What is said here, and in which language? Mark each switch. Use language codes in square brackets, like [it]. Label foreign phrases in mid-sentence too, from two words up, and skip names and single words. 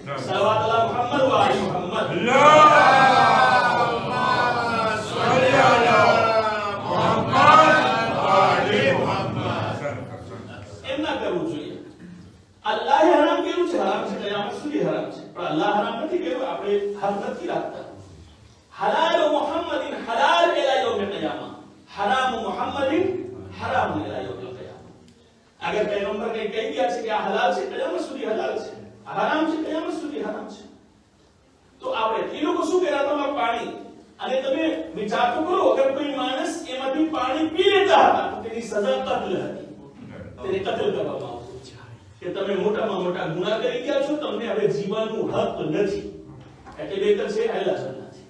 [ar] صلى الله على محمد وآل محمد. اللهم صل على محمد وآل محمد. [gu] એમ ના કરવું જોઈએ. અલ્લાહે હરામ કર્યું છે, હરામ છે, કયામત સુધી હરામ છે, પણ અલ્લાહ હરામ નથી કર્યું, આપણે હક નથી રાખતા. [ar] حلال محمد حلال إلى يوم القيامة، حرام محمد حرام إلى يوم القيامة. [hi] अगर पैगंबर ने कह दिया [gu] છે કે આ હલાલ છે, કયામત સુધી હલાલ છે, હરામ છે, કયામત સુધી હરામ છે, તો આપણે એ લોકો શું કર્યા હતા? પાણી. અને તમે વિચાર તો કરો, અગર કોઈ માણસ એમાંથી પાણી પી લેતા હતા તો તેની સજા કત્લ હતી, તેને કત્લ કરવામાં આવતું કે તમે મોટામાં મોટા ગુનાહ કરી ગયા છો, તમને હવે જીવવાનું હક નથી, એટલે બેતર છે આયલા સન્ના.